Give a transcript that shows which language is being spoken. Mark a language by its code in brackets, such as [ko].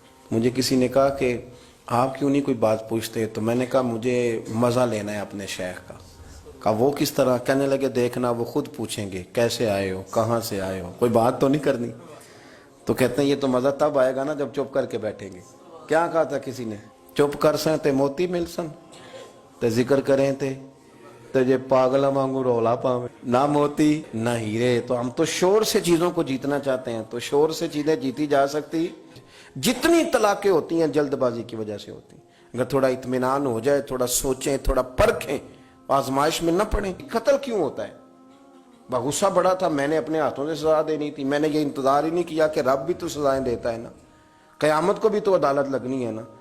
[ur] مجھے کسی نے کہا کہ آپ کیوں نہیں کوئی بات پوچھتے؟ تو میں نے کہا مجھے مزہ لینا ہے اپنے شیخ کا. کہا وہ کس طرح؟ کہنے لگے دیکھنا وہ خود پوچھیں گے کیسے آئے ہو, کہاں سے آئے ہو, کوئی بات تو نہیں کرنی. تو کہتے ہیں یہ تو مزہ تب آئے گا نا جب چپ کر کے بیٹھیں گے. کیا کہا تھا کسی نے؟ [pa] چپ کر سن تے موتی مل سن, تے ذکر کریں تے جے پاگلا مانگو رولا پاویں, نہ موتی نہ ہیرے. [ur] تو ہم تو شور سے چیزوں کو جیتنا چاہتے ہیں, تو شور سے چیزیں جیتی جا سکتی. جتنی طلاقیں ہوتی ہیں جلد بازی کی وجہ سے ہوتی ہیں. اگر تھوڑا اطمینان ہو جائے, تھوڑا سوچیں, تھوڑا پرکھیں, آزمائش میں نہ پڑیں. قتل کیوں ہوتا ہے؟ غصہ بڑا تھا, میں نے اپنے ہاتھوں سے سزا دینی تھی, میں نے یہ انتظار ہی نہیں کیا کہ رب بھی تو سزائیں دیتا ہے نا, قیامت کو بھی تو عدالت لگنی ہے نا.